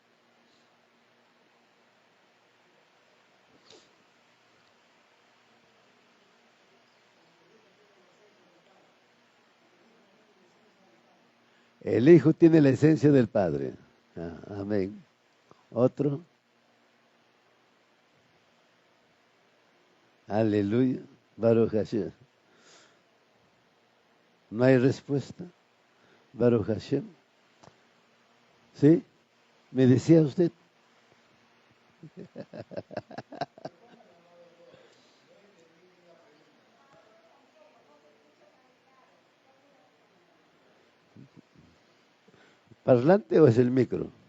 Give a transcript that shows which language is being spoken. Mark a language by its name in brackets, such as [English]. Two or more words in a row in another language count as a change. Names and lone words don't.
[Spanish] El Hijo tiene la esencia del Padre. Amén. ¿Otro? Aleluya. [Hebrew] ברוך השם. [Spanish] ¿No hay respuesta? [Hebrew] ברוך השם. [Spanish] ¿Sí? ¿Me decía usted? ¿Parlante o es el micro?